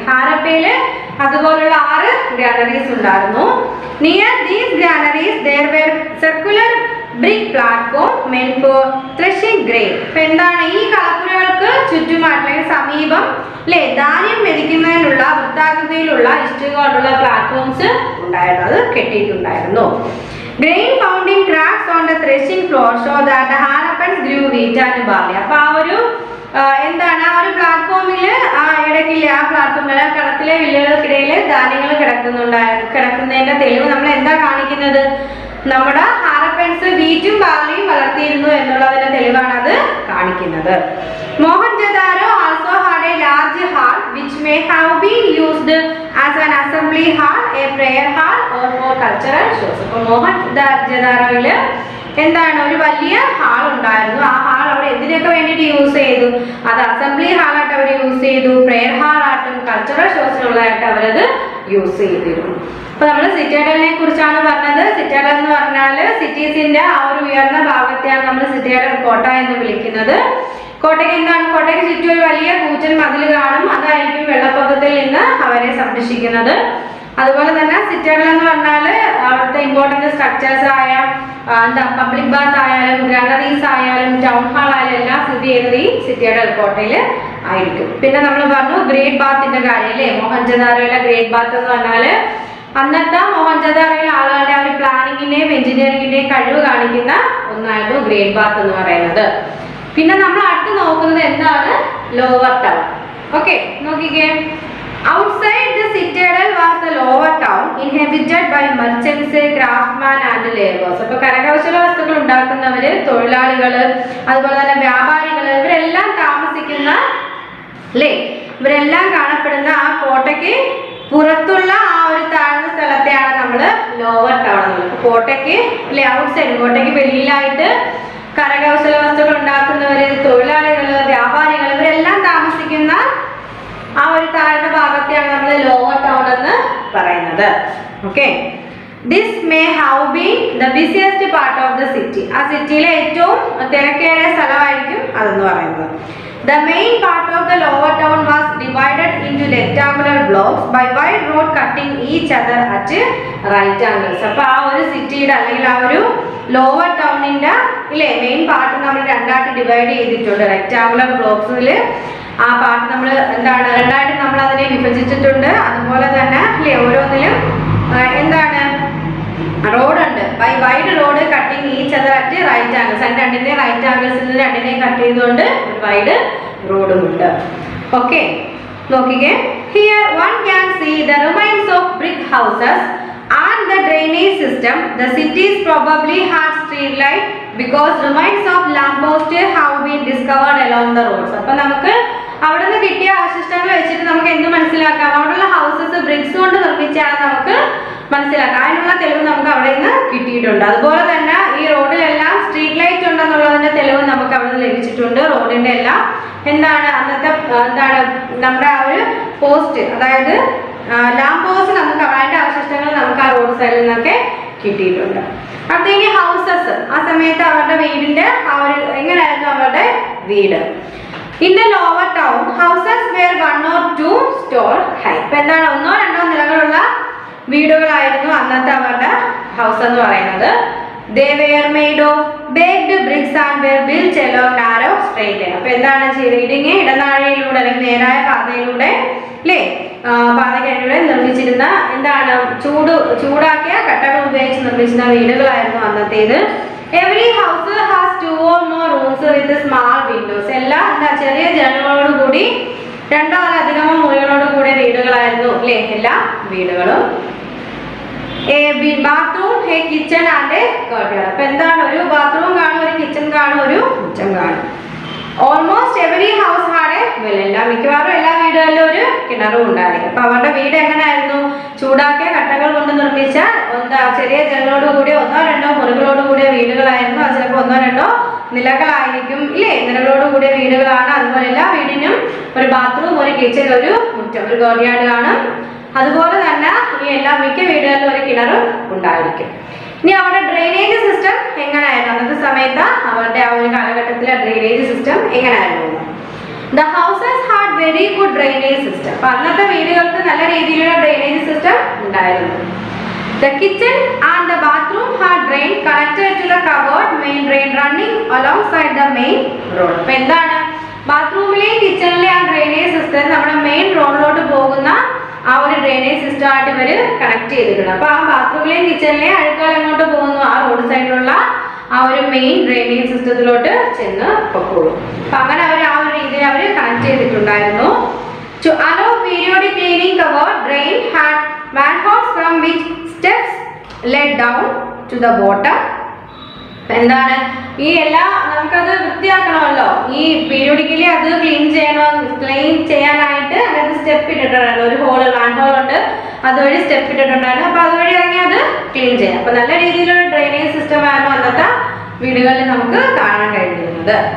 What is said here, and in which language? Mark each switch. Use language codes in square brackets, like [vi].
[ml] ഹാരപ്പയില് അതുപോലുള്ള 6 granaries ഉണ്ടായിരുന്നു. [en] Near these granaries there were circular brick platform meant for threshing grain. [ml] അപ്പോൾ എന്താണ് ഈ കളപ്പുരകൾക്ക് ചുറ്റുമായിട്ട് സമീപം അല്ലേ ധാന്യം മെതിക്കുന്നതിനുള്ള വൃത്താകൃതിയിലുള്ള ഇഷ്ടികകളുള്ള പ്ലാറ്റ്ഫോംസ് ഉണ്ടായിരുന്നു. അത് കെട്ടിയിട്ടുണ്ടായിരുന്നു. [en] Grain found in cracks on the threshing floor show that the Harappans grew wheat and barley. [ml] അപ്പോൾ ആ ഒരു എന്താണ് ആ ഒരു പ്ലാറ്റ്ഫോമിൽ ആ ഇടയ്ക്കില്ല ആ പ്ലാറ്റ്ഫോമിൽ കളത്തിലെ വില്ലുകൾക്കിടയിൽ ധാന്യങ്ങൾ കിടക്കുന്നതിന്റെ തെളിവ് നമ്മൾ എന്താ കാണിക്കുന്നത്? നമ്മുടെ ഹാരപ്പൻസ് വീറ്റും ബാർലിയും വളർത്തിയിരുന്നു എന്നുള്ളതിന്റെ തെളിവാണ് അത് കാണിക്കുന്നത്. [en] Mohenjodaro also had a large hall which may have been used as an assembly hall, a prayer hall or for cultural shows. [ml] അപ്പോൾ മോഹൻജദാരോയില് എന്താണ് ഒരു വലിയ ഹാൾ ഉണ്ടായിരുന്നു. ആ ഹാൾ അവിടെ എന്തിനൊക്കെ വേണ്ടിയിട്ട് യൂസ് ചെയ്തു? അത് അസംബ്ലി ഹാളായിട്ട് അവർ യൂസ് ചെയ്തു, പ്രെയർ ഹാളായിട്ടും കൾച്ചറൽ ഷോസിനുള്ളതായിട്ട് അവരത് യൂസ് ചെയ്തിരുന്നു. അപ്പൊ നമ്മൾ സിറ്റഡലിനെ കുറിച്ചാണ് പറഞ്ഞത്. സിറ്റഡൽ എന്ന് പറഞ്ഞാൽ സിറ്റീസിന്റെ ആ ഒരു ഉയർന്ന ഭാഗത്തെയാണ് നമ്മൾ സിറ്റഡൽ കോട്ട എന്ന് വിളിക്കുന്നത്. കോട്ടയ്ക്ക് എന്താണ്? കോട്ടയ്ക്ക് ചുറ്റും ഒരു വലിയ കൂറ്റൻ മതിൽ കാണും. അതായിരിക്കും വെള്ളപ്പൊക്കത്തിൽ നിന്ന് അവരെ സംരക്ഷിക്കുന്നത്. അതുപോലെ തന്നെ സിറ്റഡൽ എന്ന് പറഞ്ഞാൽ അവിടുത്തെ ഇമ്പോർട്ടൻറ്റ് സ്ട്രക്ചേഴ്സ് ആയ എന്താ പബ്ലിക് ബാത്ത് ആയാലും ഗ്രാനറീസ് ആയാലും ടൗൺ ഹാൾ ആയാലും എല്ലാം സ്ഥിതി ചെയ്യുന്നത് ഈ സിറ്റഡൽ കോട്ടയിൽ ആയിരിക്കും. പിന്നെ നമ്മൾ പറഞ്ഞു ഗ്രേറ്റ് ബാത്തിന്റെ കാര്യം അല്ലേ, മോഹൻജദാരോയിലെ ഗ്രേറ്റ് ബാത്ത് എന്ന് പറഞ്ഞാൽ അന്നത്തെ മോഹൻജദാരോയിലെ ആളുകളുടെ ആ ഒരു പ്ലാനിങ്ങിന്റെയും എഞ്ചിനീയറിംഗിന്റെയും കഴിവ് കാണിക്കുന്ന ഒന്നായിരുന്നു ഗ്രേറ്റ് ബാത്ത് എന്ന് പറയുന്നത്. പിന്നെ നമ്മൾ അടുത്ത് നോക്കുന്നത് എന്താണ് ലോവർ ടൗൺ. ഓക്കെ, നോക്കിക്കേ. [en] Outside the citadel was the lower town inhabited by merchants, craftsmen and laborers. [ml] അപ്പോൾ കരകൗശല വസ്തുക്കൾ ഉണ്ടാക്കുന്നവര്, തൊഴിലാളികള്, അതുപോലെ തന്നെ വ്യാപാരികള്, ഇവരെല്ലാം താമസിക്കുന്ന അല്ലേ, ഇവരെല്ലാം കാണപ്പെടുന്ന ആ കോട്ടയ്ക്ക് പുറത്തുള്ള ആ ഒരു താഴ്ന്ന സ്ഥലത്തെയാണ് നമ്മൾ ലോവർ ടൗൺ എന്നുള്ളത്. കോട്ടയ്ക്ക് അല്ലെ ഔട്ട്സൈഡ്, കോട്ടയ്ക്ക് വെളിയിലായിട്ട് കരകൗശല വസ്തുക്കൾ ഉണ്ടാക്കുന്നവര്, തൊഴിലാളികള്, വ്യാപാരികൾ ഇവരെല്ലാം താമസിക്കുന്ന ആ ഒരു താഴ്ന്ന ഭാഗത്തെയാണ് നമ്മൾ ലോവർ ടൗൺ എന്ന് പറയുന്നത്. [en] Okay, this may have been the busiest part of the city. [ml] ആ സിറ്റിയിലെ ഏറ്റവും തിരക്കേറിയ സ്ഥലമായിരിക്കും അതെന്ന് പറയുന്നത്. [en] The main part of the lower town was divided into rectangular blocks by wide road cutting each other at right angles. [ml] അപ്പോൾ ആ ഒരു സിറ്റിയുടെ അല്ലെങ്കിൽ ആ ഒരു ലോവർ ടൗണിന്റെ ഇല്ലേ മെയിൻ പാർട്ട് നമ്മൾ രണ്ടായിട്ട് ഡിവൈഡ് ചെയ്തിട്ടുണ്ട്. റെക്ടാങ്കുലർ ബ്ലോക്സിൽ ആ പാർട്ട് നമ്മൾ എന്താണ് രണ്ടായിട്ട് നമ്മൾ അതിനെ വിഭജിച്ചിട്ടുണ്ട്. അതുപോലെ തന്നെ അല്ലേ ഓരോന്നിലും എന്താണ് റോഡ് ഉണ്ട്. [en] By wide road cutting each other at right angles. [ml] അതിന് രണ്ടിന്റെ റൈറ്റ് ആംഗിൾസിൽ രണ്ടിനെയും കട്ട് ചെയ്തുകൊണ്ട് ഒരു വൈഡ് റോഡും ഉണ്ട്. ഓക്കെ, നോക്കിക്കേ. [en] Here one can see the remains of brick houses and the drainage system. The cities probably had street light because remains of lamppost have been discovered along the roads. [ml] അപ്പോൾ നമുക്ക് അവിടെ നിന്ന് കിട്ടിയ അവശിഷ്ടങ്ങൾ വെച്ചിട്ട് നമുക്ക് എന്ത് മനസ്സിലാക്കാം? അവിടെയുള്ള ഹൗസസ് ബ്രിക്സ് കൊണ്ട് നിർമ്മിച്ചാണ് നമുക്ക് മനസ്സിലാക്കാം. അതിനുള്ള തെളിവ് നമുക്ക് അവിടെ നിന്ന് കിട്ടിയിട്ടുണ്ട്. അതുപോലെ തന്നെ ഈ റോഡിലെല്ലാം സ്ട്രീറ്റ് ലൈറ്റ് ഉണ്ടെന്നുള്ളതിന്റെ തെളിവ് നമുക്ക് അവിടെ നിന്ന് ലഭിച്ചിട്ടുണ്ട്. റോഡിന്റെ എല്ലാം എന്താണ് അന്നത്തെ എന്താണ് നമ്മുടെ ആ ഒരു പോസ്റ്റ്, അതായത് ലാംപ് പോസ്റ്റ് നമുക്ക് അതിന്റെ അവശിഷ്ടങ്ങൾ നമുക്ക് ആ റോഡ് സൈഡിൽ നിന്നൊക്കെ കിട്ടിയിട്ടുണ്ട്. അടുത്ത ഇനി ഹൗസസ്. ആ സമയത്ത് അവരുടെ വീടിന്റെ ആ ഒരു എങ്ങനെയായിരുന്നു അവരുടെ വീട്? [en] In the lower town houses were 1 or 2 storey high. [ml] ഇപ്പൊ എന്താണ് ഒന്നോ രണ്ടോ നിലകളുള്ള വീടുകളായിരുന്നു അന്നത്തെ അവരുടെ ഹൗസ് എന്ന് പറയുന്നത്. [en] They were made of baked bricks and were built along narrow straight line. [ml] അപ്പോൾ എന്താണ് ചെയ്തിരിക്കുന്നത്? ഇടനാഴിയിലൂടെ അല്ലെങ്കിൽ നേരായ പാതയിലൂടെ അല്ലേ പാതകളിലൂടെ നിർമ്മിച്ചിരുന്ന എന്താണ് ചൂടാക്കിയ കട്ടകൾ ഉപയോഗിച്ച് നിർമ്മിച്ചിരുന്ന വീടുകളായിരുന്നു അന്നത്തേത്. [en] Every house has 2 or more rooms with small windows. [ml] എല്ലാം എന്താ ചെറിയ ജനലുകളോട് കൂടി 2 or അധികമോ മുറികളോട് കൂടിയ വീടുകളായിരുന്നു അല്ലേ എല്ലാ വീടുകളും. [en] Bathroom, kitchen and courtyard. [ml] അപ്പൊ എന്താണ് ഒരു ബാത്റൂം കാണും, ഒരു കിച്ചൺ കാണും, ഒരു കിച്ചൺ കാണും. [en] Almost every house had well. [ml] മിക്കവാറും എല്ലാ വീടുകളിലും ഒരു കിണറും ഉണ്ടായിരിക്കും. അപ്പൊ അവരുടെ വീട് എങ്ങനെയായിരുന്നു? ചൂടാക്കിയ കട്ടകൾ കൊണ്ട് നിർമ്മിച്ച ചെറിയ ജനലോട് കൂടിയ 1 or 2 മുറികളോട് കൂടിയ വീടുകളായിരുന്നു. അത് ചിലപ്പോൾ 1 or 2 നിലകളായിരിക്കും ഇല്ലേ, നിലകളോട് കൂടിയ വീടുകളാണ്. അതുപോലെ എല്ലാ വീടിനും ഒരു ബാത്റൂം, ഒരു കിച്ചൺ, ഒരു മുറ്റം, ഒരു കോർട്ട്യാർഡ് കാണും. അതുപോലെ തന്നെ ഈ എല്ലാ മിക്ക വീടുകളിലും ഒരു കിണറും ഉണ്ടായിരിക്കും. ഇനി അവരുടെ ഡ്രെയിനേജ് സിസ്റ്റം എങ്ങനെയായിരുന്നു അന്നത്തെ സമയത്ത്? അവരുടെ ആ ഒരു കാലഘട്ടത്തിലെ ഡ്രെയിനേജ് സിസ്റ്റം എങ്ങനെയായിരുന്നു? [en] The houses had very good drainage system. [ml] അപ്പൊ അന്നത്തെ വീടുകൾക്ക് നല്ല രീതിയിലുള്ള ഡ്രെയിനേജ് സിസ്റ്റം ഉണ്ടായിരുന്നു. [en] The kitchen and the bathroom had drain connected to the covered main drain running alongside the main road. [ml] അപ്പൊ എന്താണ് ബാത്റൂമിലെയും കിച്ചണിലെയും ആ ഡ്രെയിനേജ് സിസ്റ്റം നമ്മുടെ മെയിൻ റോഡിലോട്ട് പോകുന്ന ആ ഒരു ഡ്രെയിനേജ് സിസ്റ്റം ആയിട്ട് ഇവർ കണക്ട് ചെയ്തിട്ടുണ്ട്. അപ്പൊ ആ ബാത്റൂമിലെയും കിച്ചണിലെയും അഴുക്കുകൾ എങ്ങോട്ട് പോകുന്നു? ആ റോഡ് സൈഡിലുള്ള ആ ഒരു മെയിൻ ഡ്രെയിനേജ് സിസ്റ്റത്തിലോട്ട് ചെന്ന് പൊക്കോളും. അപ്പൊ അങ്ങനെ അവർ ആ ഒരു രീതിയിൽ അവർ കണക്ട് ചെയ്തിട്ടുണ്ടായിരുന്നു. [en] To allow periodic cleaning, covered drain had manholes from which steps led down to the bottom. [ml] എന്താണ് ഈ എല്ലാ നമുക്കത് വൃത്തിയാക്കണമല്ലോ, ഈ പീരിയോഡിക്കലി അത് ക്ലീൻ ചെയ്യാനായിട്ട് അതായത് സ്റ്റെപ്പ് ഇട്ടിട്ടുണ്ടായിരുന്നു. ഒരു ഹോള് മാൻഹോൾ ഉണ്ട്, അതുവഴി സ്റ്റെപ്പ് ഇട്ടിട്ടുണ്ടായിരുന്നു. അപ്പൊ അതുവഴി ഇറങ്ങി അത് ക്ലീൻ ചെയ്യാം. അപ്പൊ നല്ല രീതിയിലുള്ള ഡ്രെയിനേജ് സിസ്റ്റം ആയിരുന്നു അന്നത്തെ വീടുകളിൽ നമുക്ക് കാണാൻ കഴിഞ്ഞിരുന്നത്.